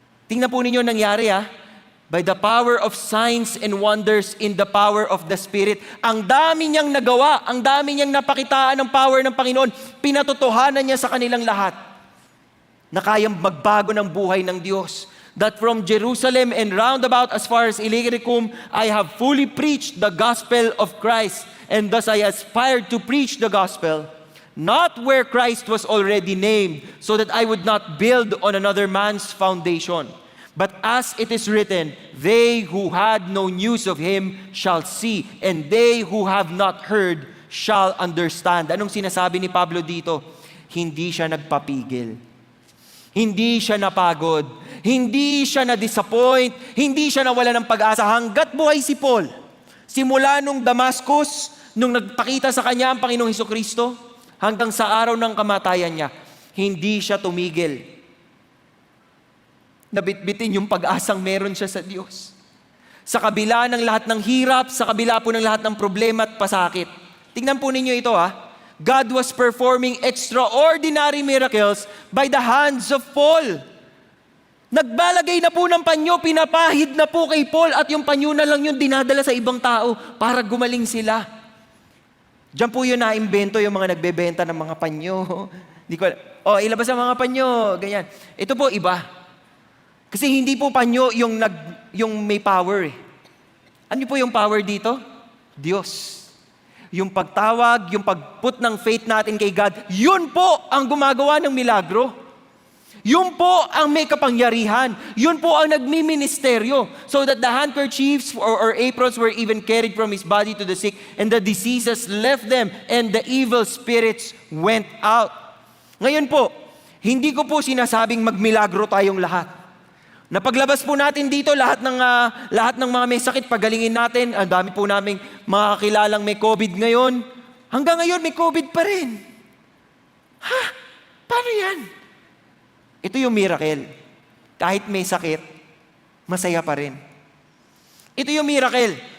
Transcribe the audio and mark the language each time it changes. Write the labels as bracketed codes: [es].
[tl] Tingnan po ninyo nangyari [en] by the power of signs and wonders in the power of the Spirit. [tl] Ang dami niyang nagawa, ang dami niyang napakitaan ng power ng Panginoon, pinatotohanan niya sa kanilang lahat na kayang magbago ng buhay ng Diyos. [en] That from Jerusalem and roundabout as far as Illyricum, I have fully preached the gospel of Christ, and thus I aspired to preach the gospel, not where Christ was already named, so that I would not build on another man's foundation. But as it is written, they who had no news of Him shall see, and they who have not heard shall understand. [tl] Anong sinasabi ni Pablo dito? Hindi siya nagpapigil. Hindi siya napagod. Hindi siya na-disappoint. Hindi siya nawala ng pag-asa hanggat buhay si Paul. Simula nung Damascus, nung nagpakita sa kanya ang Panginoong Hesukristo, hanggang sa araw ng kamatayan niya, hindi siya tumigil. nabitbitin yung pag-asang meron siya sa Diyos. Sa kabila ng lahat ng hirap, sa kabila po ng lahat ng problema at pasakit. Tingnan po ninyo ito [en] God was performing extraordinary miracles by the hands of Paul. [tl] Nagbalagay na po ng panyo, pinapahid na po kay Paul at yung panyo na lang yung dinadala sa ibang tao para gumaling sila. Diyan po yun naimbento yung mga nagbebenta ng mga panyo. Di ko, ilabas ang mga panyo, ganyan. Ito po iba. Kasi hindi po panyo yung may power eh. Ano po yung power dito? Diyos. Yung pagtawag, yung pagput ng faith natin kay God, yun po ang gumagawa ng milagro. Yun po ang may kapangyarihan. Yun po ang nagmi-ministeryo. [en] So that the handkerchiefs or aprons were even carried from his body to the sick, and the diseases left them, and the evil spirits went out. [tl] Ngayon po, hindi ko po sinasabing magmilagro tayong lahat. Napaglabas po natin dito, lahat ng mga may sakit, pagalingin natin. Ang dami po naming mga kakilalang may COVID ngayon. Hanggang ngayon, may COVID pa rin. Paano yan? Ito yung miracle. Kahit may sakit, masaya pa rin. Ito yung miracle.